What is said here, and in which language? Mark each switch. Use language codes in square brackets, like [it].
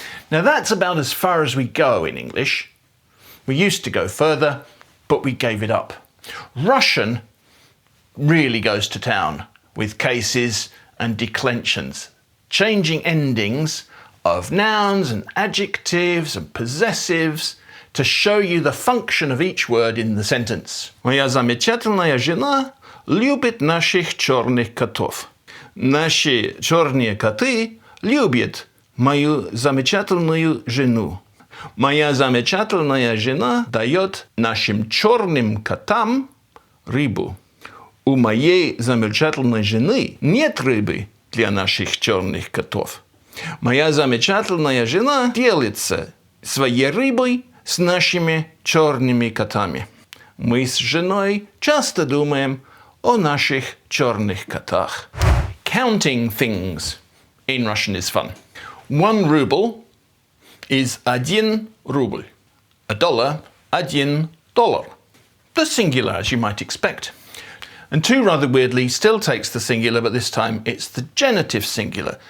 [en] Now that's about as far as we go in English. We used to go further, but we gave it up. Russian really goes to town with cases and declensions, changing endings of nouns and adjectives and possessives to show you the function of each word in the sentence. [ru] Моя замечательная жена любит наших черных котов. Наши черные коты любят мою замечательную жену. Моя замечательная жена дает нашим черным котам рыбу. У моей замечательной жены нет рыбы для наших черных котов. Моя замечательная жена делится своей рыбой с нашими черными котами. Мы с женой часто думаем о наших черных котах. [en] Counting things in Russian is fun. 1 ruble is [ru] один рубль. [en] $1, $1. The singular, as you might expect. And 2, rather weirdly, still takes the singular, but this time it's the genitive singular.